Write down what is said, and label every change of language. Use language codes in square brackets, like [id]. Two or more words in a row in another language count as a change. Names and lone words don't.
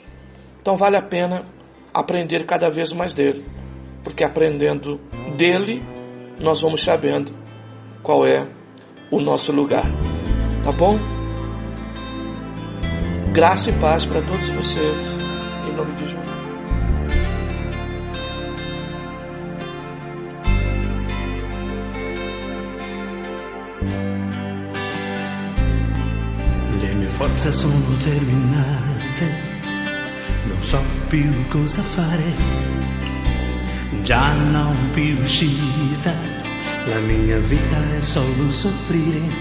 [pt] Então vale a pena aprender cada vez mais dele, porque aprendendo dele, nós vamos sabendo qual é o nosso lugar. Tá bom? Graça e paz para todos vocês, em nome de Jesus. [it] Le mie forze sono terminate, non so più cosa fare, già non più uscita, la mia vita è solo soffrire,